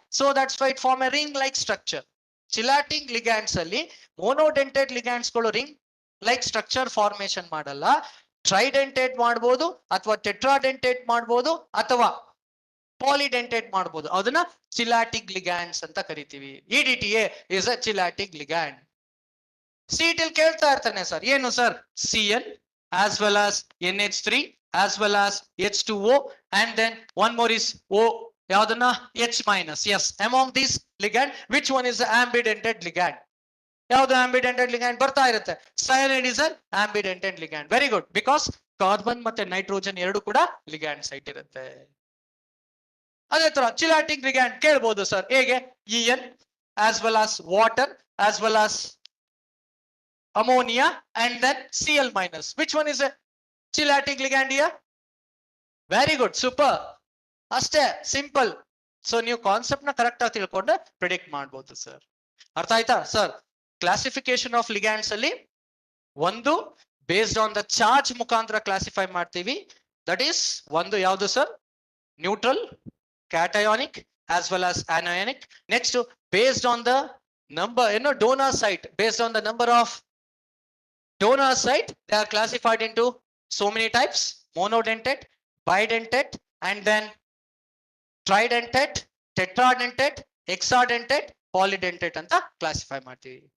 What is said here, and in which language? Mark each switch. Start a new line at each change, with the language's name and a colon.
English: So that's why it form a ring like structure.
Kannada: ಚಿಲ್ಲಾಟಿಕ್ ligands ಅಲ್ಲಿ ಮೋನೋಡೆಂಟೆಡ್ ligands ಗಳು ring like structure formation ಮಾಡಲ್ಲ. ಟ್ರೈಡೆಂಟೇಟ್ ಮಾಡಬಹುದು ಅಥವಾ ಟೆಟ್ರಾಡೆಂಟೇಟ್ ಮಾಡಬಹುದು ಅಥವಾ ಪಾಲಿಡೆಂಟೇಟ್ ಮಾಡಬಹುದು. ಅದನ್ನ ಚಿಲ್ಲಾಟಿಕ್ ಲಿಗ್ಯಾಂಡ್ಸ್ ಅಂತ ಕರಿತೀವಿ.
English: EDTA is a chelating ligand.
Kannada: ಸಿಟಿಲ್ ಕೇಳ್ತಾ ಇರ್ತಾನೆ ಸರ್, ಏನು sir?
English: Cl as well as NH3 as well as H2O and then one more is O, ಯಾವ್ದನ್ನ? H minus. Yes, among these ligand which one is the ambidentate ligand?
Kannada: ಯಾವ್ದು ಆಂಬಿಡೆಂಟೆಡ್ ligand ಬರ್ತಾ ಇರುತ್ತೆ?
English: Cyanide is an ambidentate ligand.
Kannada: Very good, because carbon ಮತ್ತೆ nitrogen ಎರಡು ಕೂಡ ligand site ಇರುತ್ತೆ. ಅದೇ ತರ ಚಿಲ್ಲಾಟಿಕ್ ಲಿಗ್ಯಾಂಡ್ ಕೇಳ್ಬೋದು ಸರ್, ಹೇಗೆ?
English: En as well as water as well as ammonia and then Cl minus. Which one is a chillatic ligand here? Very good, super.
Kannada: ಅಷ್ಟೇ, simple. So ನೀವು ಕಾನ್ಸೆಪ್ಟ್ ನ ಕರೆಕ್ಟ್ ಆಗಿ ತಿಳ್ಕೊಂಡ್ರೆ ಪ್ರಿಡಿಕ್ಟ್ ಮಾಡಬಹುದು ಸರ್. ಅರ್ಥ ಆಯ್ತಾ ಸರ್? ಕ್ಲಾಸಿಫಿಕೇಶನ್ ಆಫ್ ಲಿಗ್ಯಾಂಡ್ಸ್ ಅಲ್ಲಿ ಒಂದು ಬೇಸ್ಡ್ ಆನ್ ದ ಚಾರ್ಜ್ ಮುಖಾಂತರ ಕ್ಲಾಸಿಫೈ ಮಾಡ್ತೀವಿ.
English: that is
Kannada: ಒಂದು ಯಾವುದು sir?
English: Neutral, cationic as well as anionic. Next based on the number, ಏನು, donor site. Based on the number of donor site they are classified into so many types: monodentate, bidentate and then tridentate, tetradentate, hexadentate, polydentate
Kannada: anta classify ಮಾಡ್ತೀವಿ.